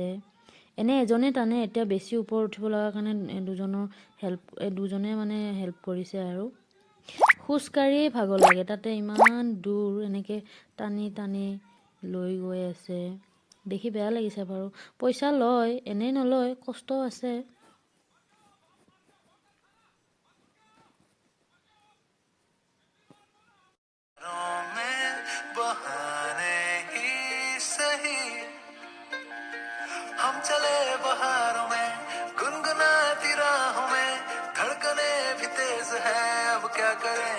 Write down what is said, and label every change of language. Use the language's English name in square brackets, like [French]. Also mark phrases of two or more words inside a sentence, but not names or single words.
[Assamese] এনে এজনে টানে এতিয়া বেছি ওপৰ উঠিব লগা কাৰণে দুজনে মানে হেল্প কৰিছে আৰু। খুজকাৰিয়ে ভাগৰ লাগে তাতে ইমান দূৰ এনেকে টানি টানি লৈ গৈ আছে। দেখি বেয়া লাগিছে বাৰু। পইচা লয় এনেই নলয় কষ্ট আছে। [Hindi] हम चले बहारों में गुनगुनाती राहों में धड़कने भी तेज है अब क्या करें।